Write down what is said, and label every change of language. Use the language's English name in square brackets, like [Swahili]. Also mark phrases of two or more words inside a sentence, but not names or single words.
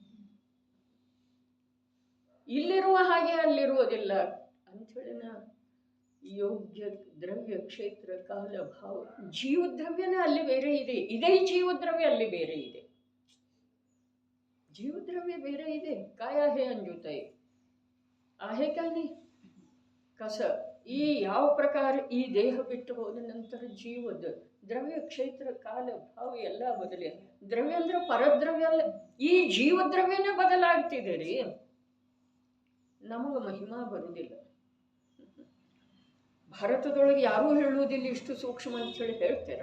[Kannada] ಇಲ್ಲಿರುವ ಹಾಗೆ ಅಲ್ಲಿರುವುದಿಲ್ಲ ಅಂಥೇಳಿನ ಯೋಗ್ಯ ದ್ರವ್ಯ ಕ್ಷೇತ್ರ ಕಾಲ ಭಾವ ಜೀವದ್ರವ್ಯನೇ ಅಲ್ಲಿ ಬೇರೆ ಇದೆ, ಇದೇ ಜೀವದ್ರವ್ಯ ಅಲ್ಲಿ ಬೇರೆ ಇದೆ. ಜೀವದ್ರವ್ಯ ಬೇರೆ ಇದೆ. [Marathi] काय आहे अंजुताई? आहे का नाही? [Kannada] कसं ಈ ಯಾವ ಪ್ರಕಾರ ಈ ದೇಹ ಬಿಟ್ಟು ಹೋದ ನಂತರ ಜೀವದ ದ್ರವ್ಯ ಕ್ಷೇತ್ರ ಕಾಲ ಭಾವ ಎಲ್ಲ ಬದಲಿ. ದ್ರವ್ಯ ಅಂದ್ರೆ ಪರದ್ರವ್ಯ ಅಲ್ಲ, ಈ ಜೀವದ್ರವ್ಯನೇ ಬದಲಾಗ್ತಿದೆ ರೀ. ನಮಗೆ ಮಹಿಮಾ ಬರುವುದಿಲ್ಲ. ಭಾರತದೊಳಗೆ ಯಾರೂ ಹೇಳುವುದಿಲ್ಲ ಇಷ್ಟು ಸೂಕ್ಷ್ಮ ಅಂತ ಹೇಳಿ ಹೇಳ್ತೀರ.